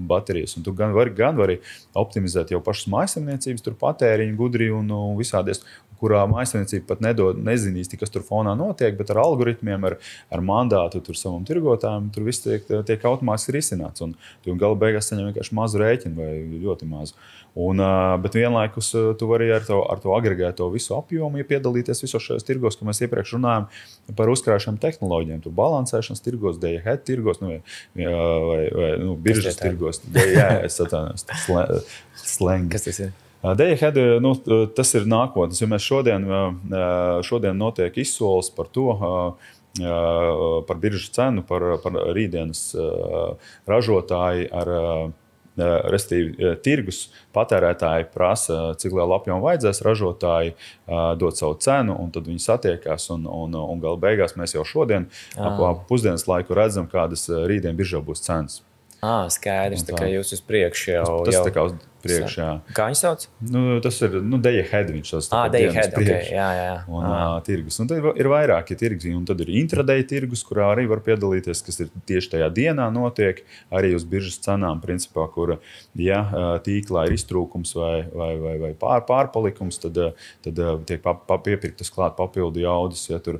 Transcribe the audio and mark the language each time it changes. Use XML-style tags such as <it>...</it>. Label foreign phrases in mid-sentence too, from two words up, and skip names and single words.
<lv>Un tu gan vari optimizēt jau pašas mājasemniecības, tur patēriņu, gudri un visādies, kurā mājasemniecība pat nezinīs, kas tur fonā notiek, bet ar algoritmiem, ar mandātu tur savam tirgotājiem, tur viss tiek automātiski risināts. Un tu gala beigās saņem vienkārši mazu rēķinu vai ļoti mazu. Bet vienlaikus tu vari ar to agregēto visu apjomu, ja piedalīties visos šajos tirgos, ko mēs iepriekš runājam par uzkrājušām tehnoloģijām. Tur balansēšanas tirgos,</lv> <en>day-ahead</en> <lv>tirgos, vai biržas tirgos. Es atvainojos, slengi. Kas tas ir?</lv> <en>Day-ahead,</en> <lv>tas ir nākotnes, jo mēs šodien notiek izsoles par to, par biržas cenu, par rītdienas ražotāji restīvi tirgus patērētāji prasa, cik lielu apjomu vajadzēs, ražotāji dod savu cenu, un tad viņi satiekās, un gala beigās mēs jau šodien ap pusdienas laiku redzam, kādas rītdien biržā būs cenas. Skaidrs, tā kā jūs uz priekšu jau... Tas tā kā uz priekšā. Kā viņi sauc? Tas ir</lv> <en>day-ahead,</en> <lv>viņš tas</lv> <en>day-ahead,</en> <lv>okay, jā. Un tirgus. Un tad ir vairāki tirgi, un tad ir intraday tirgus, kurā arī var piedalīties, kas ir tieši tajā dienā notiek, arī uz biržas cenām, principā, kur, ja tīklā ir iztrūkums vai pārpalikums, tad tiek piepirktas klāt papildu jaudas, ja tur.</lv>